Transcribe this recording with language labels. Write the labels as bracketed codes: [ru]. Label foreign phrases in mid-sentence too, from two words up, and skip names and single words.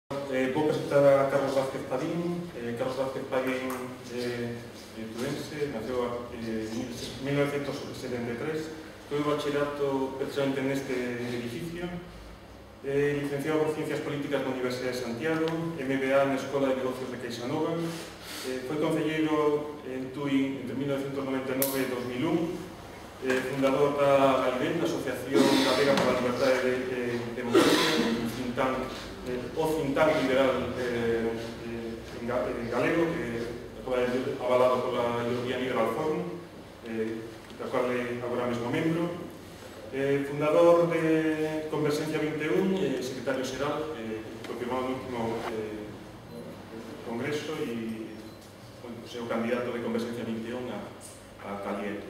[gl] vou presentar a Carlos Vázquez Padín. Carlos Vázquez Padín é turense, naceu en 1973, foi o bachillerato precisamente neste edificio, licenciado por Ciencias Políticas na Universidade de Santiago, MBA na Escola de Negocios de Queixanova, foi concelleiro en Tui entre 1999 e 2001, fundador da GALIBEN, da Asociación Galega para a Libertade e Democracia, o [en] think tank [gl] liberal galego, que é avalado pola European Liberal Forum, da cual é agora mesmo membro, fundador de Converxencia 21, secretario xeral, confirmado no último congreso e o candidato de Converxencia 21 a Calieto.